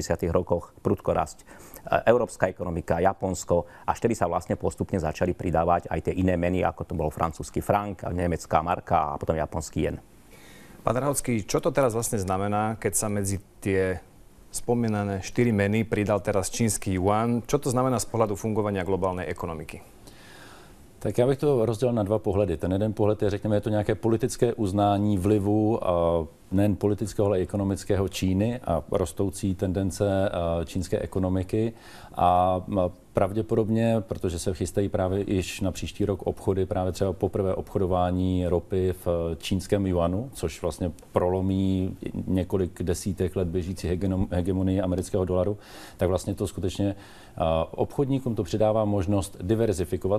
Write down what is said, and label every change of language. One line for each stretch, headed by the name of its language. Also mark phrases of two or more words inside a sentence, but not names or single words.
Slovak: rokoch prudko rásť európska ekonomika, Japonsko, až vtedy sa vlastne postupne začali pridávať aj tie iné meny, ako to bol francúzsky frank, nemecká marka a potom japonský jen. Pán Drahocký, čo to teraz vlastne znamená, keď sa medzi tie spomínané 4 meny pridal teraz čínsky juan? Čo to znamená z pohľadu fungovania globálnej ekonomiky?
Czech: Tak já bych to rozdělil na dva pohledy. Ten jeden pohled je, řekněme, je to nějaké politické uznání vlivu nejen politického, ale i ekonomického Číny a rostoucí tendence čínské ekonomiky. A pravděpodobně, protože se chystají právě již na příští rok obchody, právě třeba poprvé obchodování ropy v čínském juanu, což vlastně prolomí několik desítek let běžící hegemonii amerického dolaru, tak vlastně to skutečně obchodníkům to přidává možnost diverzifikovat.